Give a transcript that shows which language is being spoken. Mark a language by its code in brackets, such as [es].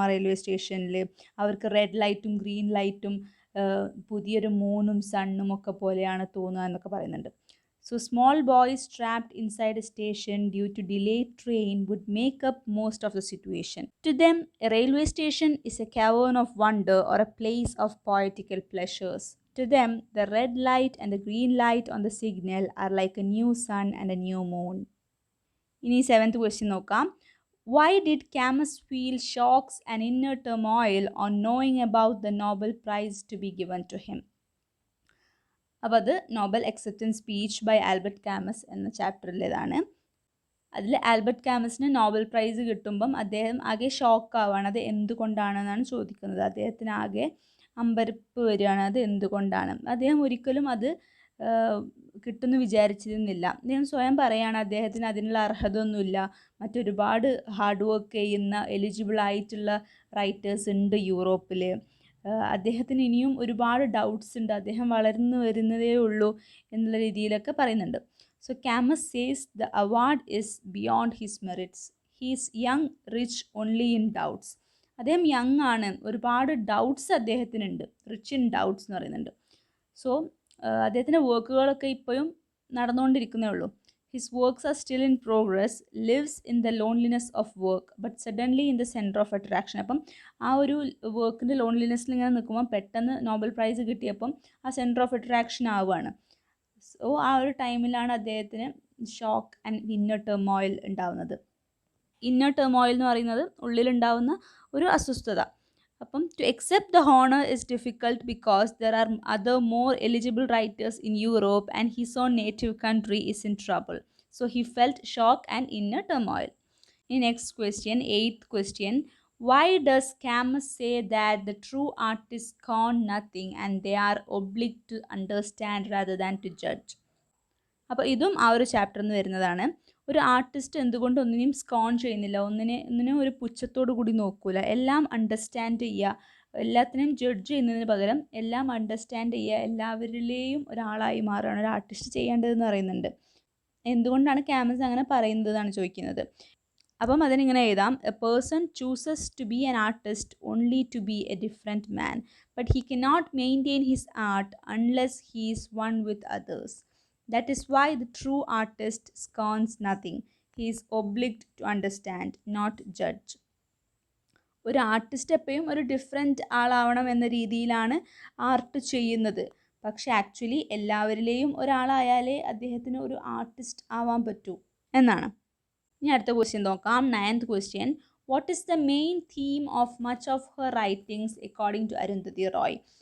[ml] ആ റെയിൽവേ സ്റ്റേഷനിൽ അവർക്ക് റെഡ് ലൈറ്റും ഗ്രീൻ ലൈറ്റും പുതിയൊരു മൂണും സണ്ണും ഒക്കെ പോലെയാണ് തോന്നുക എന്നൊക്കെ പറയുന്നുണ്ട്. [en] So small boys trapped inside a station due to delayed train would make up most of the situation. To them, a railway station is a cavern of wonder or a place of poetical pleasures. To them, the red light and the green light on the signal are like a new sun and a new moon. [ml] ഇനി 7th question നോക്കാം. [en] Why did Camus feel shocks and inner turmoil on knowing about the Nobel Prize to be given to him? [ml] അപ്പോൾ അത് Nobel acceptance speech by Albert Kamas എന്ന ചാപ്റ്ററിലേതാണ്. അതിൽ Albert കാമസിന് Nobel prize കിട്ടുമ്പം അദ്ദേഹം ആകെ ഷോക്കാവാണ്. അത് എന്തുകൊണ്ടാണെന്നാണ് ചോദിക്കുന്നത്. അദ്ദേഹത്തിന് ആകെ അമ്പരപ്പ് വരികയാണ്. അത് എന്തുകൊണ്ടാണ്? അദ്ദേഹം ഒരിക്കലും അത് കിട്ടുമെന്ന് വിചാരിച്ചിരുന്നില്ല. അദ്ദേഹം സ്വയം പറയുകയാണ് അദ്ദേഹത്തിന് അതിനുള്ള അർഹത ഒന്നുമില്ല, മറ്റൊരുപാട് ഹാർഡ് വർക്ക് ചെയ്യുന്ന എലിജിബിൾ ആയിട്ടുള്ള റൈറ്റേഴ്സ് ഉണ്ട് യൂറോപ്പിൽ, അദ്ദേഹത്തിന് ഇനിയും ഒരുപാട് ഡൗട്ട്സ് ഉണ്ട്, അദ്ദേഹം വളർന്നു വരുന്നതേ ഉള്ളൂ എന്നുള്ള രീതിയിലൊക്കെ പറയുന്നുണ്ട്. [en] So Camus says the award is beyond his merits. He is young rich only in doubts. [ml] അദ്ദേഹം യങ് ആണ്, ഒരുപാട് ഡൗട്ട്സ് അദ്ദേഹത്തിനുണ്ട്. റിച്ച് ഇൻ ഡൗട്ട്സ് എന്ന് പറയുന്നുണ്ട്. സോ അദ്ദേഹത്തിൻ്റെ വർക്കുകളൊക്കെ ഇപ്പോഴും നടന്നുകൊണ്ടിരിക്കുന്നേ ഉള്ളൂ. [en] His works are still in progress, lives in the loneliness of work, but suddenly in the center of attraction. [ml] അപ്പം ആ ഒരു വർക്കിൻ്റെ ലോൺലിനെസ്സിൽ ഇങ്ങനെ നിൽക്കുമ്പോൾ പെട്ടെന്ന് നോബൽ പ്രൈസ് കിട്ടിയപ്പം ആ സെൻറ്റർ ഓഫ് അട്രാക്ഷൻ ആവുകയാണ്. സോ ആ ഒരു ടൈമിലാണ് അദ്ദേഹത്തിന് ഷോക്ക് ആൻഡ് ഇന്നർ ടെർമോയിൽ ഉണ്ടാവുന്നത്. ഇന്നർ ടെർമോയിൽ എന്ന് പറയുന്നത് ഉള്ളിലുണ്ടാവുന്ന ഒരു അസ്വസ്ഥത. [en] അപ്പം to accept the honor is difficult because there are other more eligible writers in Europe and his own native country is in trouble. So he felt shock and inner turmoil. In next question, 8th question, why does Camus say that the true artists scorn nothing and they are obliged to understand rather than to judge? [ml] അപ്പോൾ ഇതും ആ ഒരു ചാപ്റ്ററിൽ നിന്ന് വരുന്നതാണ്. ഒരു artist എന്തുകൊണ്ട് ഒന്നിനെയും സ്കോൺ ചെയ്യുന്നില്ല, ഒന്നിനും ഒരു പുച്ഛത്തോടു കൂടി നോക്കൂല, എല്ലാം അണ്ടർസ്റ്റാൻഡ് ചെയ്യുക, എല്ലാത്തിനെയും ജഡ്ജ് ചെയ്യുന്നതിന് പകരം എല്ലാം അണ്ടർസ്റ്റാൻഡ് ചെയ്യുക, എല്ലാവരിലെയും ഒരാളായി മാറുകയാണ് ഒരു ആർട്ടിസ്റ്റ് ചെയ്യേണ്ടതെന്ന് പറയുന്നുണ്ട്. എന്തുകൊണ്ടാണ് ക്യാമസ് അങ്ങനെ പറയുന്നതെന്നാണ് ചോദിക്കുന്നത്. അപ്പം അതിനിങ്ങനെ എഴുതാം, [en] A person chooses to be an artist only to be a different man, but he cannot maintain his art unless he is one with others. That is why the true artist scorns nothing. He is obliged to understand, not judge. [ml] ഒരു artist എപ്പോഴും ഒരു different ആളാവണം എന്ന രീതിയിലാണ് art ചെയ്യുന്നത്. പക്ഷെ actually എല്ലാവരിലെയും ഒരാളായാലേ അദ്ദേഹത്തിന് ഒരു artist ആവാൻ പറ്റൂ എന്നാണ്. ഇനി അടുത്ത ക്വസ്റ്റ്യൻ നോക്കാം. 9th question. [en] What is the main theme of much of her writings according to Arundhati Roy?